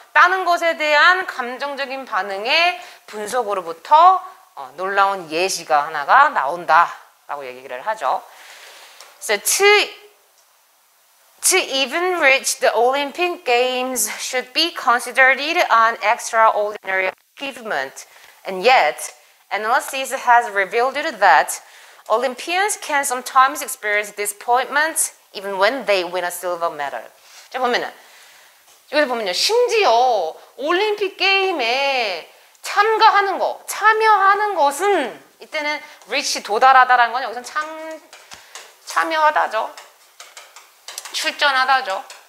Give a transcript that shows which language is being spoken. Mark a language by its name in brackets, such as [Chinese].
[Korean] 따는 것에 대한 감정적인 반응의 분석으로부터 놀라운 예시가 하나가 나온다라고 얘기를 하죠. [English] So to even reach the Olympic Games should be considered an extraordinary achievement. And yet, analysis has revealed that Olympians can sometimes experience disappointment even when they win a silver medal. [Korean] 자, 보면은 여기서 보면요. 심지어 올림픽 게임에 참여하는 것은 이때는 reach 도달하다라는 건 여기서 참여하다죠. 출전하다죠.